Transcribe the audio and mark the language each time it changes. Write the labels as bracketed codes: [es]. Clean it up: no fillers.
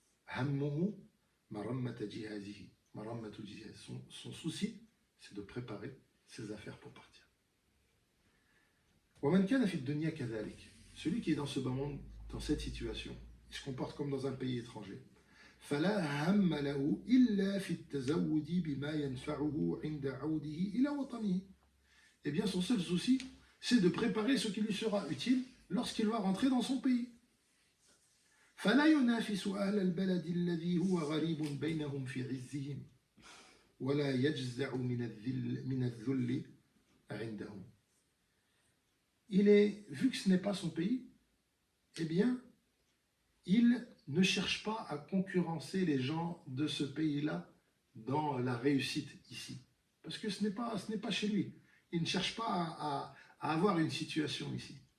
[ar] Hammuhu marammata jihazihi. Marammatu jihaz. [fr] Son souci, c'est de préparer ses affaires pour partir. [ar] Wa man kana fi dunya kadhalik. [fr] Celui qui est dans ce bas monde, dans cette situation, il se comporte comme dans un pays étranger. [ar] فلا هم له إلا في التزود بما ينفعه عند عوده إلى وطنه. [fr] Eh bien, son seul souci, c'est de préparer ce qui lui sera utile lorsqu'il va rentrer dans son pays. [ar] فلا ينافس أهل البلد الذي هو غريب بينهم في عزهم ولا يجزع من الذل عندهم. [fr] Vu que ce n'est pas son pays, eh bien, il ne cherche pas à concurrencer les gens de ce pays-là dans la réussite ici. Parce que ce n'est pas chez lui. Il ne cherche pas à avoir une situation ici.